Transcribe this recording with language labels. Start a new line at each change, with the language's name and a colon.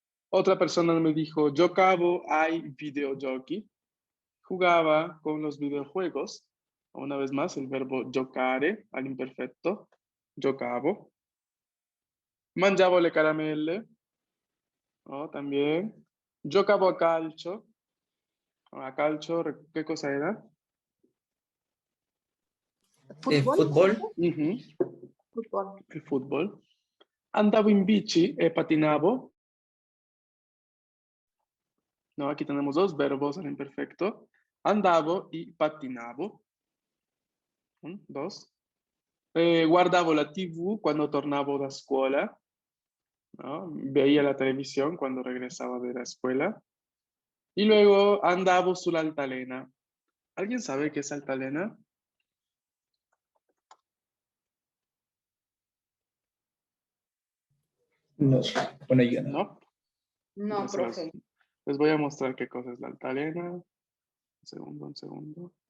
Spanish: Otra persona me dijo,
Italian: giocavo ai videogiochi.
Spanish: Jugaba con los videojuegos. Una vez más, el verbo giocare al imperfecto.
Italian: Giocavo. Mangiavo le caramelle.
Spanish: ¿No? También.
Italian: Giocavo a calcio. A calcio,
Spanish: ¿qué cosa era? Fútbol. Fútbol. Ujú, Fútbol. el fútbol.
Italian: Andavo in bici e patinavo.
Spanish: No, aquí tenemos dos verbos al imperfecto. Andavo y patinavo. Dos.
Italian: Guardavo la TV quando tornavo da scuola.
Spanish: ¿No? Veía la televisión cuando regresaba de la escuela. Y luego
Italian: andavo sull'altalena.
Spanish: ¿Alguien sabe qué es altalena? No, bueno, yo no. ¿No? No, Entonces, profe. les voy a mostrar qué cosa es la altalena. Un segundo, un segundo.